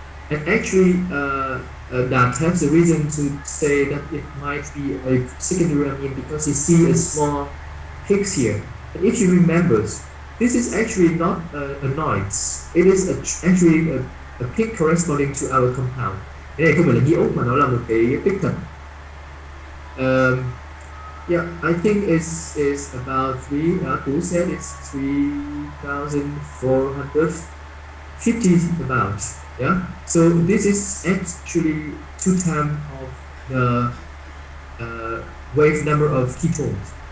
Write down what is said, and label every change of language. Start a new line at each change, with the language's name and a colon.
English: And actually, that has a reason to say that it might be a secondary amine because you see a small peaks here. And if you remember, this is actually not a noise. It is actually a peak corresponding to our compound.
Vietnamese: Cái này không phải là iốt mà nó là một cái peak thật.
English: Yeah, I think it's about Tú said it's 3,450 about. Yeah, so this is actually 2 times of the wave number of ketones.